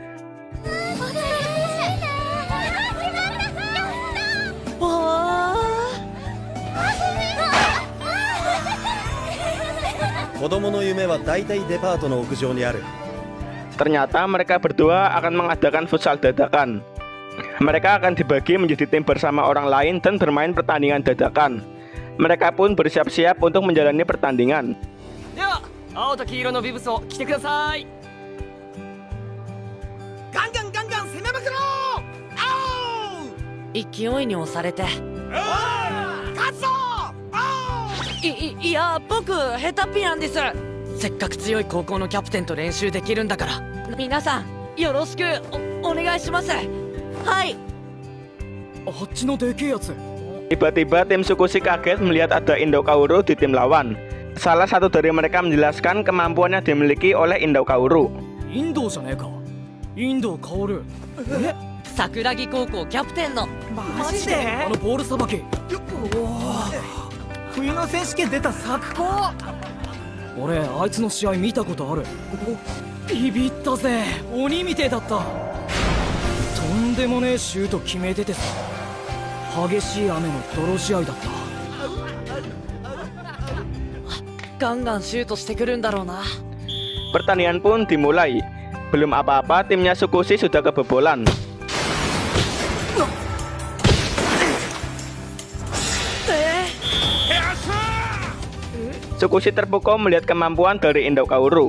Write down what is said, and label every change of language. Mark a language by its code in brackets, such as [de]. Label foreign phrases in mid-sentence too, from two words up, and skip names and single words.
[id] Ternyata mereka berdua akan mengadakan futsal dadakan. Mereka akan dibagi menjadi tim bersama orang lain dan bermain pertandingan dadakan. Mereka pun bersiap-siap untuk menjalani pertandingan. [ja] いや、僕ヘタピなんです。せっかく強い高校のキャプテンと練習できるんだから。皆さんよろしく お願いします。はい。あっちのでけえやつ。 [id] Tiba-tiba tim Tsukushi kaget melihat ada Indo Kaoru di tim lawan. Salah satu dari mereka menjelaskan kemampuan yang dimiliki oleh Indo Kaoru. [ja] Indo じゃねえか。インドカオル。桜木高校キャプテンの。マジで？あのボールさばき。冬の選手権出た作高。俺あいつの試合見たことある。ビビったぜ。鬼みてえだった。とんでもねえシュート決めててさ。激しい雨の泥試合だった。ガンガンシュートしてくるんだろうな。 [id] Pertandingan pun dimulai. Belum apa-apa timnya Tsukushi sudah kebobolan. Tsukushi terpukau melihat kemampuan dari Indo Kaoru.